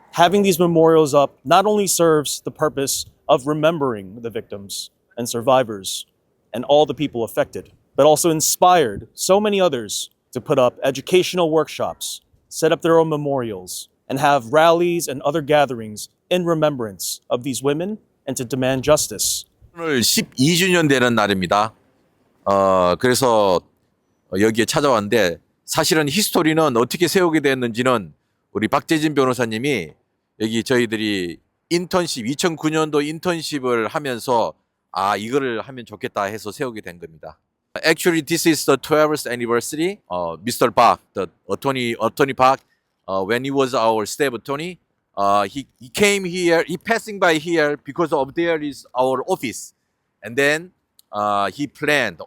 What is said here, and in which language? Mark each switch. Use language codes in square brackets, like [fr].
[en] Having these memorials up not only serves the purpose of remembering the victims and survivors and all the people affected, but also inspired so many others to put up educational workshops, set up their own memorials, and have rallies and other gatherings in remembrance of these women and to demand justice. [ko] 오늘 12주년 되는 날입니다. 그래서 여기에 찾아왔는데 사실은 히스토리는 어떻게 세우게 됐는지는 우리 박재진 변호사님이 여기 저희들이 인턴십 2009년도 인턴십을 하면서 이거를 하면 좋겠다 해서 세우게 된 겁니다. [en] Actually, this is the 12th anniversary. Mr. Park, the attorney Park, when he was our staff attorney, he came here. He passing by here because of there is our office, and then he planned.